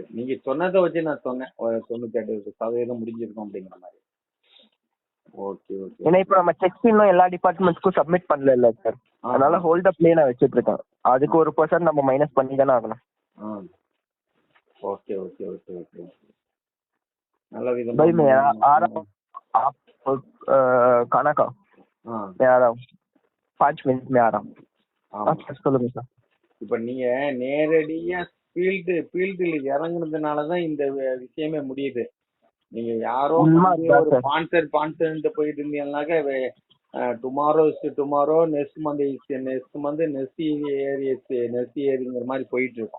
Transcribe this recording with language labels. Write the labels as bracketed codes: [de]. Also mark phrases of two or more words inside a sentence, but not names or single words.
[ta] நீங்க சொன்னதை வச்சு நான் சொன்னேன் 98% முடிஞ்சிருக்கும் அப்படிங்கிற மாதிரி. [en] okay okay. [ta] ஏன்னா இப்போ நம்ம செக்ஸ் இன்னும் எல்லா டிபார்ட்மெண்ட்ஸ்க்கும் சப்மிட் பண்ணல இல்ல சார், அதனால [en] hold up [ta] நான் வச்சுட்டு இருக்கேன். அதுக்கு 1% நம்ம மைனஸ் பண்ணி தானே ஆகணும். [en] okay okay okay okay. [ta] நல்ல விதமா [hi] खाना का मैं आ रहा हूँ 5 मिनट में आ रहा हूँ. [ta] சொல்லுங்க சார். இப்ப நீங்க நேரடியா ஃபீல்டுல இறங்குனதுனாலதான் இந்த விஷயமே முடியுது. நீங்க யாரோ ஒரு ஸ்பான்சர் போயிட்டு இருந்தீங்கன்னாக்க [en] tomorrow next month next [ta] ஏரிங்கிற மாதிரி போயிட்டு இருக்கோம்.